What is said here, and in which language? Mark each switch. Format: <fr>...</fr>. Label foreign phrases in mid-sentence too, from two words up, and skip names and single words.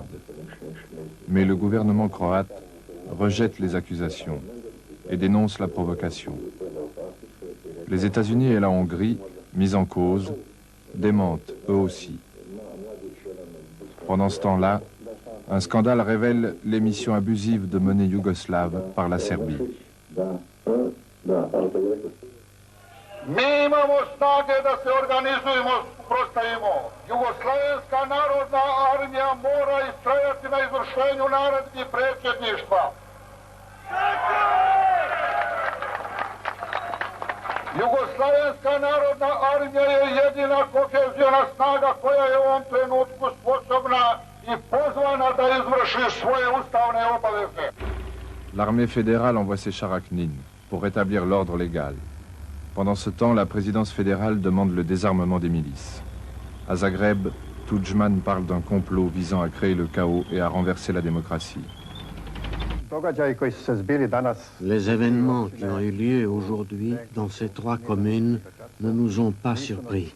<fr>Mais le gouvernement croate rejette les accusations et dénonce la provocation. Les États-Unis et la Hongrie, mis en cause, démentent eux aussi. Pendant ce temps-là, un scandale révèle l'émission abusive de monnaie yougoslave par la Serbie.</fr> <sr>Mi imamo snage da se organizujemo, suprotstavimo. Jugoslovenska narodna armija mora istrajati na izvršenju naredbi predsjedništva. Jugoslovenska narodna armija je jedina kohezijona snaga koja je u ovom trenutku sposobna i pozvana da izvrši svoje ustavne obaveze.</sr> <fr>L'armée fédérale envoie ses chars à Knin pour rétablir l'ordre légal. Pendant ce temps, la présidence fédérale demande le désarmement des milices. À Zagreb, Tudjman parle d'un complot visant à créer le chaos et à renverser la démocratie. Les événements qui ont eu lieu aujourd'hui dans ces 3 communes ne nous ont pas surpris.</fr>